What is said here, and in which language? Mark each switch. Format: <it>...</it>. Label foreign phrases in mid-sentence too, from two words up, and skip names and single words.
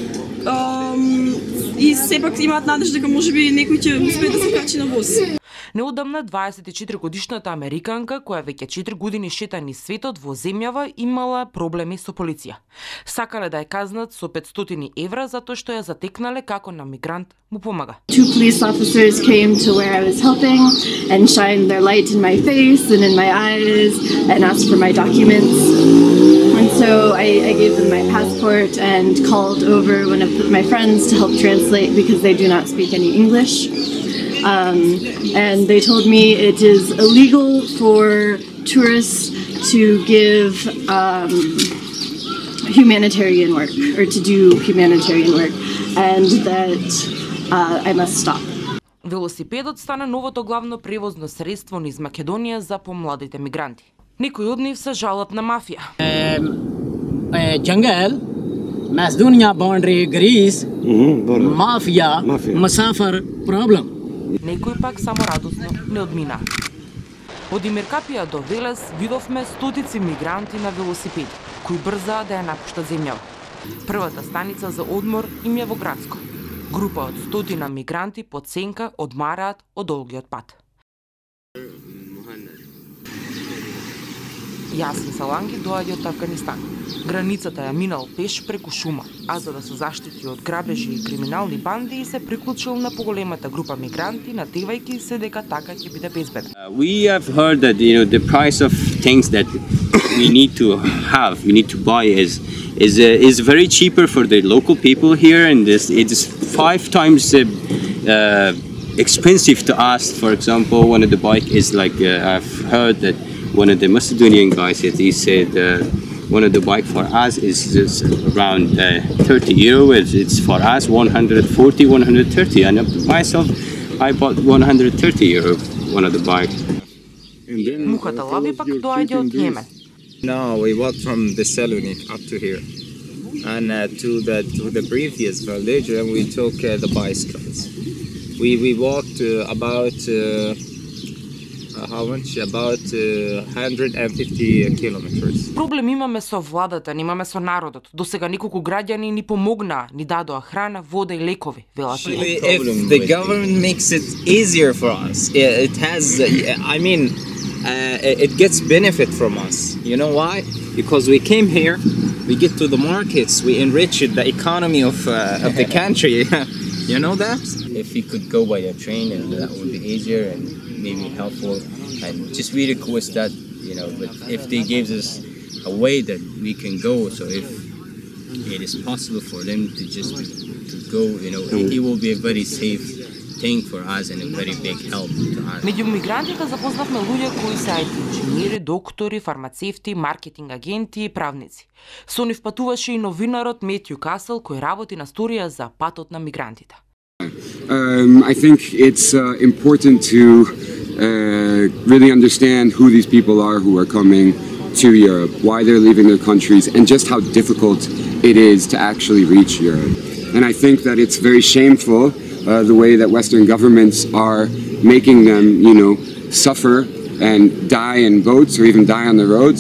<mk>И сепак имаат надеж дека можеби некој ќе успее да се качи на воз. Неодамна 24-годишната американка, која веќе 4 години шета низ светот во земјава, имала проблеми со полиција. Сакале да ја казнат со 500 евра затоа што ја затекнале како на мигрант му помага.</mk> <en>Two police officers came to where I was helping and shined their light in my face and in my eyes and asked for my documents. And so I gave them my passport and called over one of my friends to help translate because they do not speak any English. And they told me it is illegal for tourists to give humanitarian work or to do humanitarian work and that I must stop.</en> <mk>Велосипедот стана новото главно превозно средство низ Македонија за помладите мигранти. Некои од нив се жалат на мафија.</mk> <en>Jungle, Macedonia boundary, Greece, mafia, Musafir problem.</en> <mk>Некои пак само радосно не одминаа. Од Демир Капија до Велес видовме стотици мигранти на велосипеди, кои брзаа да ја напуштат земјава. Првата станица за одмор им е во Градско. Група од стотина мигранти под сенка одмараат од долгиот пат. Јасин Саланги доаѓа од Афганистан. Границата ја минал пеш преку шума, а за да се заштити од грабежи и криминални банди и се приклучил на поголемата група мигранти, натевајќи се дека така ќе биде безбедно.</mk> <en>We have heard that the price of things that we need to buy is very cheaper for the local people here, and it is 5 times expensive to us. For example, one of the bike is like I've heard that one of the Macedonian guys, he said one of the bike for us is just around 30 euro. It's for us 140, 130, and myself I bought 130 euro one of the bike.</en> <mk>Мухата лави пак доаѓа од Јемен.</mk> <en>No, we walked from the Salonik up to here, and to the previous village, and we took the bicycles. We walked about how much? About 150 kilometers.</en> <mk>Проблем имаме со владата, немаме со народот. До сега неколку граѓани ни помогнаа, ни дадоа храна, вода и лекови, велат.</mk> <en>If the government makes it easier for us, it has. I mean, it gets benefit from us. You know why? Because we came here, we get to the markets, we enrich the economy of the country. You know that? If we could go by a train, and that would be easier and maybe helpful. And just we request that, but if they gave us a way that we can go, so if it is possible for them to just to go, it will be very safe thing for us and a very big help to us.</en> <mk>Меѓу мигрантите запознавме луѓе кои се IT инженери, доктори, фармацевти, маркетинг агенти и правници. Со нив патуваше и новинарот Метју Касел кој работи на сторија за патот на мигрантите.</mk> <en>I think it's important to really understand who these people are who are coming to Europe, why they're leaving their countries, and just how difficult it is to actually reach Europe. And I think that it's very shameful the way that Western governments are making them, suffer and die in boats or even die on the roads.</en>